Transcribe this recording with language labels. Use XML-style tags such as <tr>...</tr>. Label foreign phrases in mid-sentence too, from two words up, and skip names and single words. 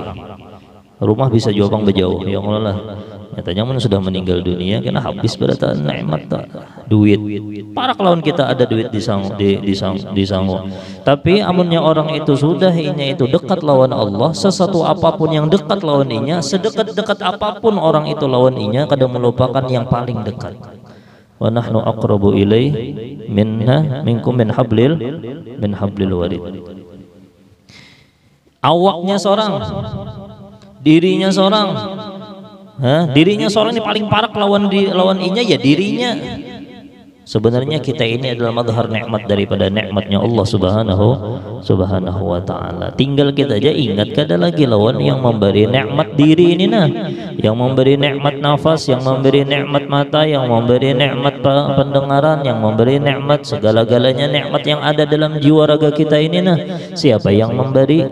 <bjn>Rumah bisa jual bejauh,</bjn> <ar>يا الله.</ar> <bjn>Nyatanya mana sudah meninggal dunia, karena habis berata nikmat duit. Parak lawan kita ada duit di sangu. Tapi amunnya orang itu sudah inya itu dekat lawan Allah, sesuatu apapun yang dekat lawan inya, sedekat-dekat apapun orang itu lawan inya, kadang melupakan yang paling dekat.</bjn> <ar>ونحن أقرب إليه منكم من حبل الوريد.</ar> <bjn>Awaknya seorang, dirinya seorang, dirinya seorang ini paling parak lawan inya, ya dirinya. Sebenarnya kita ini adalah madhar nikmat daripada nikmatnya Allah</bjn> <ar>سبحانه وتعالى.</ar> <bjn>Tinggal kita aja ingat, kada lagi lawan yang memberi nikmat diri ini, nah yang memberi nikmat nafas, yang memberi nikmat mata, yang memberi nikmat pendengaran, yang memberi nikmat segala-galanya nikmat yang ada dalam jiwa raga kita ini, nah siapa yang memberi?</bjn>